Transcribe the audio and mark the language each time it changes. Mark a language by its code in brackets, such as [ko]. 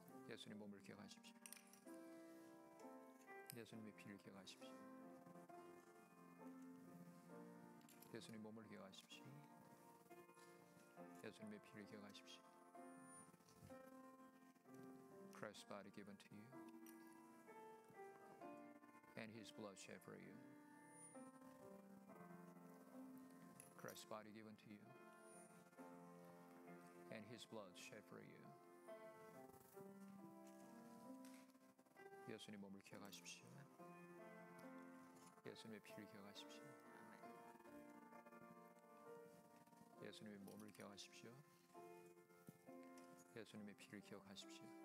[ko] 예수님 몸을 기억하십시오. 예수님의 피를 기억하십시오. 예수님 몸을 기억하십시오. 예수님의 피를 기억하십시오. [en] Christ's body given to you and His blood shed for you. Christ's body given to you and His blood shed for you. [ko] 예수님 몸을 기억하십시오. 예수님의 피를 기억하십시오. 예수님의 몸을 기억하십시오. 예수님의 피를 기억하십시오.